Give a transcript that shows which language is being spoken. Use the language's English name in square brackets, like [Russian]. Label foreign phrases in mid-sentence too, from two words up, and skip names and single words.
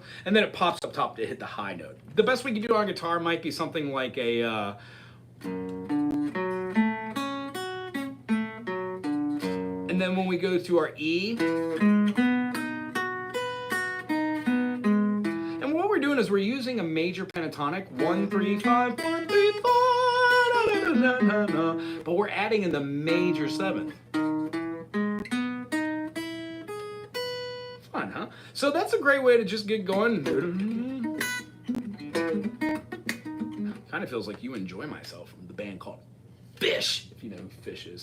[English] And then it pops up top to hit the high note. The best we can do on guitar might be something like a and then when we go to our E, and what we're doing is we're using a major pentatonic, 1, 3, 5, 1, 3, 4, da, da, da, da, but we're adding in the major 7th. Fun, huh? So that's a great way to just get going. Kind of feels like You Enjoy Myself from the band called Fish, if you know who Fish is.